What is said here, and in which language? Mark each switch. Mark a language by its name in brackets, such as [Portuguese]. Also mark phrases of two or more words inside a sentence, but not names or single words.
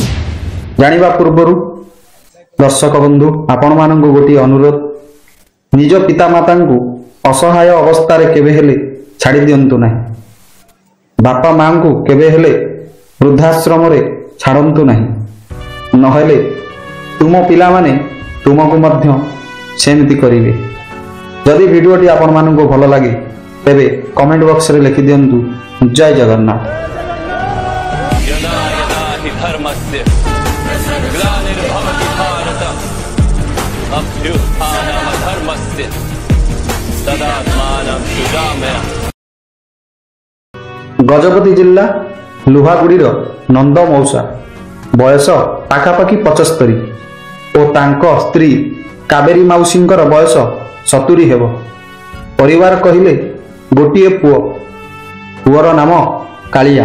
[Odia] ଜାଣିବା ପୂର୍ବରୁ ଦର୍ଶକ ବନ୍ଧୁ ଆପଣ ମାନଙ୍କୁ ଗୋଟି ଅନୁରୋଧ, ନିଜ ପିତା ମାତା କୁ ଅସହାୟ ଅବସ୍ଥା ରେ କେବେ ହେଲେ ଛାଡ଼ି ଦିଅନ୍ତୁ ନାହିଁ। ବାପା ମା କୁ କେବେ ହେଲେ ବୃଦ୍ଧାଶ୍ରମ ରେ ଛାଡ଼ନ୍ତୁ ନାହିଁ, ନହେଲେ ତୁମ ପିଲା ମାନେ ତୁମକୁ ମଧ୍ୟ ସେମିତି କରିବେ। ଯଦି ଭିଡିଓଟି ଆପଣ ମାନଙ୍କୁ ଭଲ ଲାଗେ ତେବେ [English] comment box [Odia] ରେ ଲେଖି ଦିଅନ୍ତୁ ଜୟ ଜଗନ୍ନାଥ। [Sanskrit] यदा यदा हि धर्मस्य ग्लानिर्भवति भारत अभ्युत्थानमधर्मस्य तदात्मानं सृजाम्यहम्। [Odia] ଗଜପତି ଜିଲ୍ଲା ଲୁହାଗୁଡ଼ିର ନନ୍ଦ ମଉସା ବୟସ ପାଖାପାଖି 75 ଆଉ ତାଙ୍କ ସ୍ତ୍ରୀ କାବେରୀ ମାଉସୀଙ୍କର ବୟସ 70 ହେବ। ପରିବାର କହିଲେ ଗୋଟିଏ ପୁଅ, ପୁଅର ନାମ କାଳିଆ।